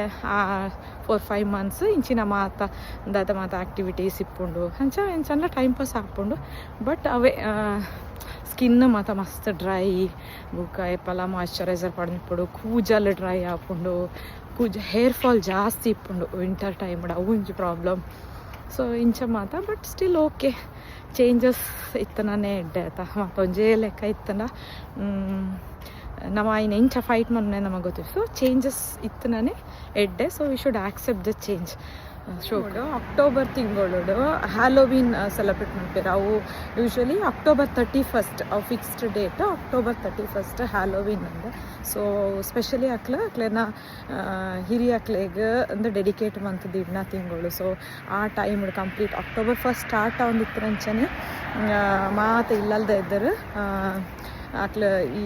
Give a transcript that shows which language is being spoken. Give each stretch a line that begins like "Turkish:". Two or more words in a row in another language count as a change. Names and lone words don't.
Tulu: 4-5 ಮಂತ್ಸ್ ಇಂಚಿನ ಮಾತ ಆ್ಯಕ್ಟಿವಿಟೀಸ್ ಇಪ್ಪುಂಡು ಅಂಚ
English: time pass
Tulu: ಆಪುಂಡು ಬಟ್ ಅವೇ ಸ್ಕಿನ್ ಮಾತ ಮಸ್ತ್ ಡ್ರೈ ಬುಕ್ಕ ಎಪ್ಪಲ ಮಾಯ್ಚರೈಸರ್ ಪಡ್ನಿಪ್ಪುಡು ಕೂಜಲ್ ಡ್ರೈ ಆಪುಂಡು
English: hair fall
Tulu: ಜಾಸ್ತಿ ಇಪ್ಪುಂಡು
English: winter timed
Tulu: ಅವು ಒಂಜಿ
English: problem so
Tulu: ಇಂಚ ಮಾತ
English: but still okay changes
Tulu: ಇತ್ತನೇ ಎಡ್ಡೆ ಆಯ್ತಾ ಮತ್ತೊಂಜೇ ಲೆಕ್ಕ ಇತ್ತನ ನಮ್ಮ ಇನ್ನು ಎಂಚ ಫೈಟ್ ಮನ್ನೆ ನಮಗೆ ಗೊತ್ತಿತ್ತು
English: so changes
Tulu: ಇತ್ತನೇ ಎಡ್ಡೆ
English: so we should accept the change
Tulu: ಶೋಡು ಅಕ್ಟೋಬರ್ ತಿಂಗಳು
English: Halloween celebrate
Tulu: ಮಾಡ್ತಾರೆ ಅವು
English: usually October 31
Tulu: ಅವು
English: fixed date October 31 Halloween
Tulu: ಅಂದ
English: so specially
Tulu: ಅಕ್ಲೆನ ಹಿರಿಯಕ್ಲೆಗೆ ಅಂದ್ರೆ ಡೆಡಿಕೇಟ್ ಮಂತದ್ದು ಇಡ್ನ ತಿಂಗಳು ಸೊ ಆ
English: time complete October 1 start
Tulu: ಆಗೊಂದಿತ್ತು ಅಂಚನೆ ಮಾತು ಇಲ್ಲಲ್ದ ಇದ್ದರು ಅಕ್ಲ ಈ